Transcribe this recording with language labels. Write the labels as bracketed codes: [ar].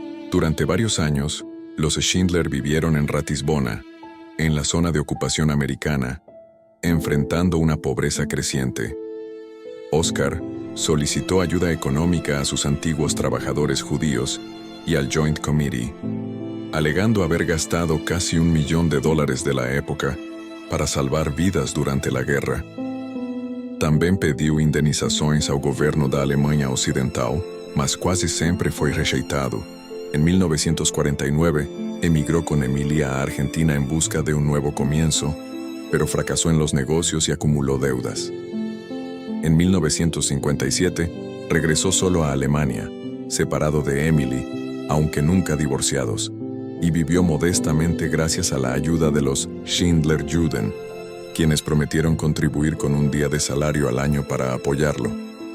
[es] Durante varios años, los Schindler vivieron en Ratisbona, en la zona de ocupación americana, enfrentando una pobreza creciente. Oskar solicitó ayuda económica a sus antiguos trabajadores judíos y al Joint Committee, alegando haber gastado casi $1 millón de la época para salvar vidas durante la guerra. [pt] Também pediu indenizações ao governo da Alemanha Ocidental, mas quase sempre foi rejeitado. [es] En 1949, emigró con Emilia a Argentina en busca de un nuevo comienzo, pero fracasó en los negocios y acumuló deudas. En 1957, regresó solo a Alemania, separado de Emily, aunque nunca divorciados, y vivió modestamente gracias a la ayuda de los Schindler-Juden, quienes prometieron contribuir con un día de salario al año para apoyarlo.